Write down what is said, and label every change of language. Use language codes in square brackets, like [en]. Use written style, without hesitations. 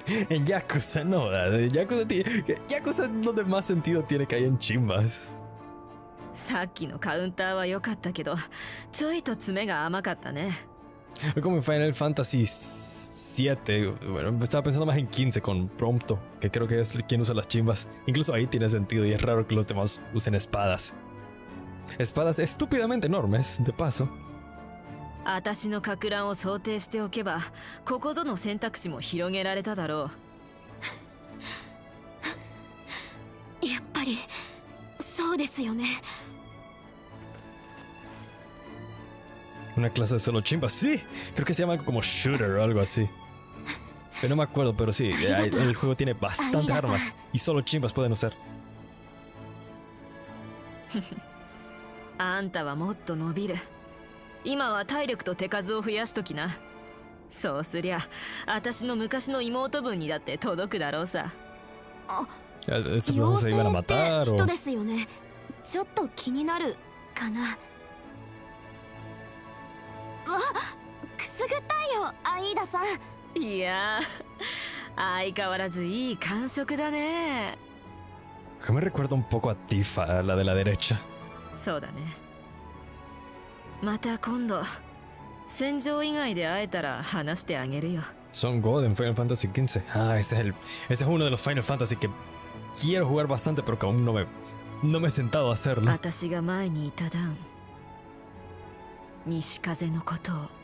[es] En Yakuza no, Yakuza donde más sentido tiene que hayan chimbas. [ja] さっきのカウンターは良かったけど、ちょいと詰めが甘かったね。 [es] Como en Final Fantasy 7, bueno, estaba pensando más en 15 con Prompto, que creo que es quien usa las chimbas. Incluso ahí tiene sentido y es raro que los demás usen espadas. Espadas estúpidamente enormes, de paso. [ja] 私のか乱を想定しておけば、ここぞの選択肢も広げられただろう。やっぱりそうですよね。 [es] Una clase de solo chimbas, sí, creo que se llama como shooter o algo así. Pero no me acuerdo, pero sí, el juego tiene bastantes armas y solo chimbas pueden usar. [ja] あんたはもっと伸びる。今は体力と手数を増やしときな。そうすりゃ、私の昔の妹分にだって届くだろうさ。 [es] Estos dos se iban a matar o... [ja] 人ですよね。ちょっと気になるかな。わ、くすぐったいよ、アイーダさん。いや、相変わらずいい感触だね。 [es] Me recuerda un poco a Tifa, la de la derecha. [ja] そうだね。また今度戦場以外で会えたら話してあげるよ。 [es] Son God en Final Fantasy XV. Ah, ese es uno de los Final Fantasy que quiero jugar bastante, pero que aún no me he sentado a hacerlo. [ja] 私が前にいた段西風のことを。